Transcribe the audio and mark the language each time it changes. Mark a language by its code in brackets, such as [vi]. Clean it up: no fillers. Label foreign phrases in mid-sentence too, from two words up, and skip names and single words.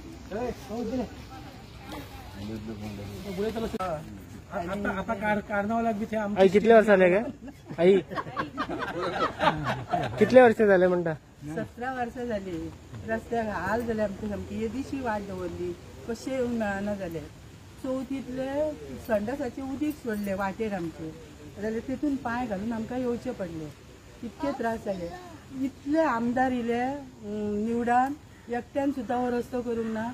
[kok] आता कार्नावाला बी आई कितले वर्ष झाले काय आई कितले वर्ष झाले म्हणता [mr] 17 वर्ष झाली। [kok] रस्त्याक हाल जाले आमचे सामकी, येदीशी वाट दवरली, कशे येवंक मेळना जाले। चवथीतले संडासाचे उदीक सोडले वाटेर आमचे, जाल्यार तितून पांय घालून आमकां येवचे पडले, इतके त्रास जाले। इतले आमदार इले निवडान एकट्यान सुद्दां हो रस्तो करूंक ना।